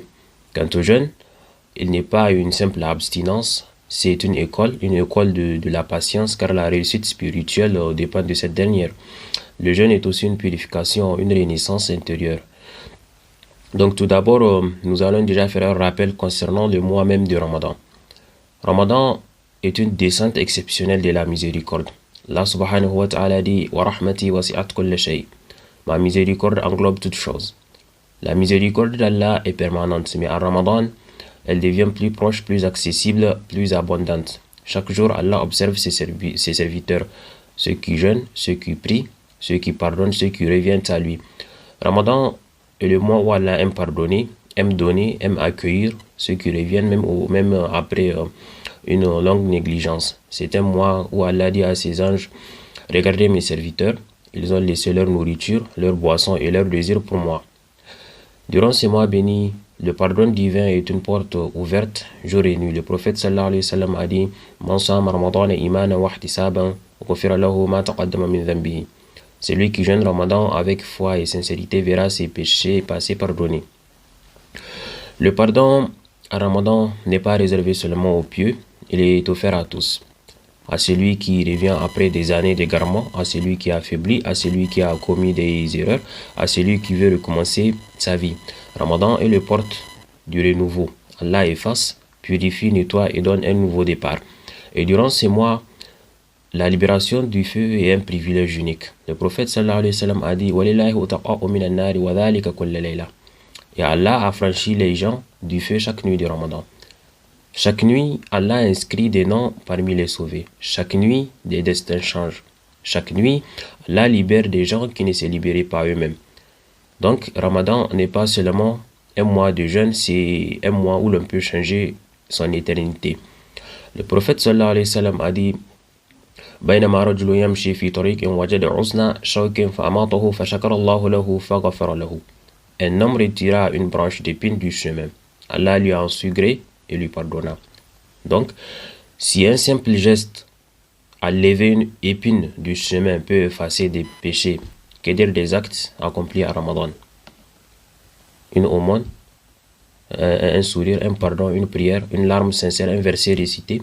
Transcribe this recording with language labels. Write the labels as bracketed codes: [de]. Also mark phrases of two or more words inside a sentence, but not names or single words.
[fr] Quant au jeûne, il n'est pas une simple abstinence, c'est une école de la patience, car la réussite spirituelle dépend de cette dernière. Le jeûne est aussi une purification, une renaissance intérieure. Donc tout d'abord, nous allons déjà faire un rappel concernant le mois même de Ramadan. Ramadan est une descente exceptionnelle de la miséricorde. Allah [ar] سبحانه وتعالى [fr] dit « [ar] ورحمتي وسعت كل شيء [fr] » Ma miséricorde englobe toutes choses. La miséricorde d'Allah est permanente, mais en Ramadan, elle devient plus proche, plus accessible, plus abondante. Chaque jour, Allah observe ses serviteurs, ceux qui jeûnent, ceux qui prient, ceux qui pardonnent, ceux qui reviennent à lui. Ramadan est le mois où Allah aime pardonner, aime donner, aime accueillir ceux qui reviennent même après une longue négligence. C'est un mois où Allah dit à ses anges « Regardez mes serviteurs, ils ont laissé leur nourriture, leur boisson et leur désir pour moi. » Durant ces mois bénis, Le pardon divin est une porte ouverte jour et nuit. Le prophète [ar] صلى الله عليه وسلم [fr] a dit [ar] من صام رمضان إيمانا واحتسابا غفر له ما تقدم من ذنبه. [fr] Celui qui jeûne Ramadan avec foi et sincérité verra ses péchés passés pardonnés. Le pardon à Ramadan n'est pas réservé seulement aux pieux, il est offert à tous. À celui qui revient après des années d'égarement, à celui qui a affaibli, à celui qui a commis des erreurs, à celui qui veut recommencer sa vie. Ramadan est le porte du renouveau. Allah efface, purifie, nettoie et donne un nouveau départ. Et durant ces mois, la libération du feu est un privilège unique. Le prophète [ar] صلى الله عليه وسلم [fr] a dit [ar] وَلِلَّهِ أُتَقَاءُ مِنَ النَّارِ وَذَلِكَ كُلَّ لَيْلَةٍ. [fr] Et Allah a franchi les gens du feu chaque nuit du Ramadan. Chaque nuit, Allah inscrit des noms parmi les sauvés. Chaque nuit, des destins changent. Chaque nuit, Allah libère des gens qui ne se libéraient pas eux-mêmes. Donc, Ramadan n'est pas seulement un mois de jeûne, c'est un mois où l'on peut changer son éternité. Le prophète [ar] صلى الله عليه وسلم [fr] a dit [ar] بينما رجل يمشي في طريق وجد عصنا شوك فأماطه فشكر الله له فغفر له. [fr] Un homme retira une branche d'épine du chemin. Allah lui en sut gré et lui pardonna. Donc, si un simple geste à lever une épine du chemin peut effacer des péchés, que dire des actes accomplis à Ramadan? Une aumône, un sourire, un pardon, une prière, une larme sincère, un verset récité.